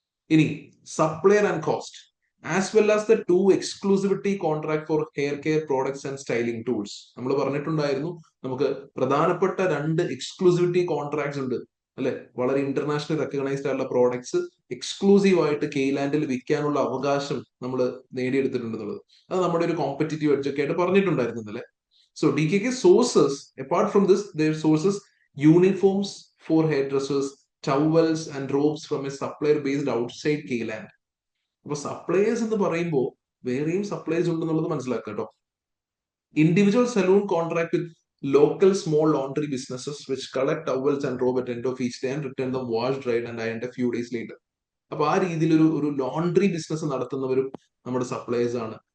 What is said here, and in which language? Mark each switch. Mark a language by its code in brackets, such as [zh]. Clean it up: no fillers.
[en] ഇനി supplier and cost as well as the two exclusivity contract for hair care products and styling tools. [ml] നമ്മൾ പറഞ്ഞിട്ടുണ്ടായിരുന്നു നമുക്ക് പ്രധാനപ്പെട്ട 2 exclusivity contracts ഉണ്ട് അല്ലെ, വളരെ ഇന്റർനാഷണൽ റെക്കഗ്നൈസ്ഡ് ആയിട്ടുള്ള പ്രോഡക്ട്സ് എക്സ്ക്ലൂസീവ് ആയിട്ട് കെയ്ലാൻഡിൽ വിൽക്കാനുള്ള അവകാശം നമ്മൾ നേടിയെടുത്തിട്ടുണ്ടെന്നുള്ളത്. അത് നമ്മുടെ ഒരു കോമ്പറ്റീറ്റീവ് എഡ്ജ് ഒക്കെ ആയിട്ട് പറഞ്ഞിട്ടുണ്ടായിരുന്നു അല്ലെ. [en] So DKK sources, apart from this, their sources uniforms for hairdressers, towels and robes from a supplier based outside Keyland. [ml] അപ്പൊ സപ്ലയേഴ്സ് എന്ന് പറയുമ്പോൾ വേറെയും സപ്ലയേഴ്സ് ഉണ്ടെന്നുള്ളത് മനസ്സിലാക്കുക കേട്ടോ. [en] Individual salon contract with local small laundry businesses which collect towels and robe at end of each day and return them wash dried and ironed a few days later. [ml] അപ്പൊ ആ രീതിയിൽ ഒരു ലോണ്ടറി ബിസിനസ് നടത്തുന്നവരും നമ്മുടെ suppliers ആണ്.